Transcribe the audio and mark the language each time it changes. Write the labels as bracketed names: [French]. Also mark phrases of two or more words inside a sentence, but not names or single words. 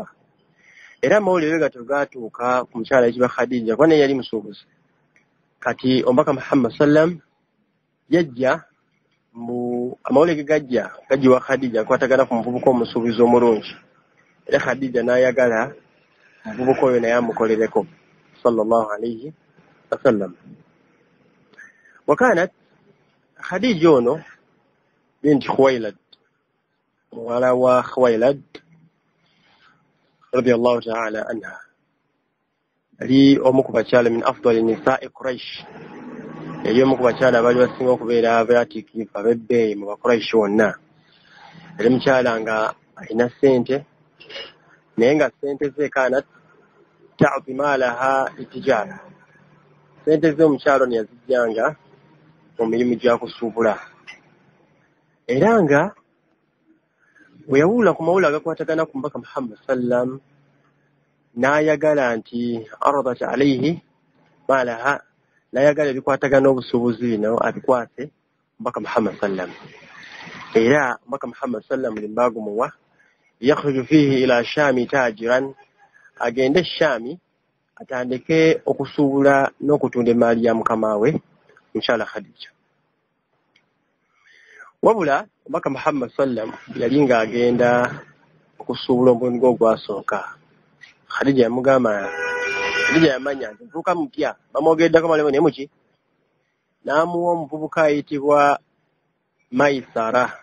[Ganda] Era amawulire gatyo gaatuuka ku mukyala ayitibwa Khadija kuba naye yali musuubuzi. Kati omubaka Muhammad sallam yajja amawulire gajja gajiwa Khadija akwatagana ku muvubuka omusuubuzi omulungi. Era Khadija n'ayagala omuvubuka oyo naye amukolereko [Arabic] صلى الله عليه وسلم. [Ganda] Wakanat Khadija ono binti Khuwailad, muwala wa Khuwailad [Arabic] رضي الله تعالى عنها, [Ganda] yali omu ku bakyala [Arabic] من أفضل نساء قريش, [Ganda] yali omu ku bakyala abaali basinga okubeera abaatiikirivu ab'ebbeeyi mu Bakuraishi wonna. Yali mukyala nga alina ssente, naye nga ssente ze [Arabic] كانت تعطي مالها تجارة. [Ganda] Ssente ze omukyala ono yazijjanga mu mirimu gya kusuubula. Era nga bwe yawulira ku mawulire agakwatagana ku mubaka Muhammad sallam n'ayagala nti [Arabic] أرادت عليه مالها, [Ganda] n'ayagala ebikwatagana n'obusuubuzi bino abikwate omubaka Muhammad sallam. Era omubaka Muhammad sallam limbagumuwa [Arabic] يخرج فيه إلى الشام تاجرا, [Ganda] agende Shami atandike okusuubula n'okutunda emaali ya mukama we inshallah Khadija. Wabula omubaka Muhammad sallam yali ng'agenda okusuubula omulundi gwe ogwasooka, Khadija yamugamba, Khadija yamanya nti nfuuka mupya, bamwogeddeko malemo naye muki, n'amuwa omuvubuka ayitibwa Maisara.